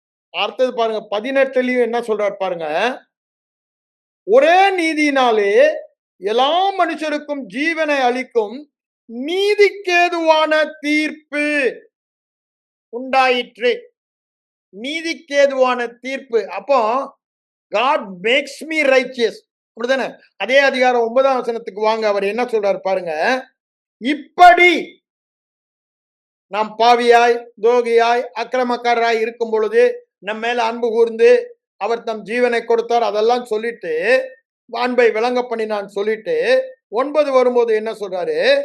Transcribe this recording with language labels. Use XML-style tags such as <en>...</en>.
<ta>அடுத்தது பாருங்க 18லயும் என்ன சொல்றார் பாருங்க. ஒரே நீதியினாலே எல்லா மனுஷருக்கும் ஜீவனை அளிக்கும் நீதிக்கேதுவான தீர்ப்பு உண்டாயிற்று. நீதிக்கேதுவான தீர்ப்பு.</ta> <en>அப்போ God makes me righteous.</en> <ta>அப்படிதானே? அதே அதிகாரம் 9ஆம் வசனத்துக்கு வாங்க. அவர் என்ன சொல்றாரு பாருங்க. இப்படி நாம் பாவியாய் துரோகியாய் அக்கிரமக்காரராய் இருக்கும் பொழுது நம் மேல அன்பு கூர்ந்து அவர் தம் ஜீவனை கொடுத்தார். அதெல்லாம் சொல்லிட்டு அன்பை விளங்க பண்ணினான் சொல்லிட்டு 9 வரும்போது என்ன சொல்றாரு.</ta>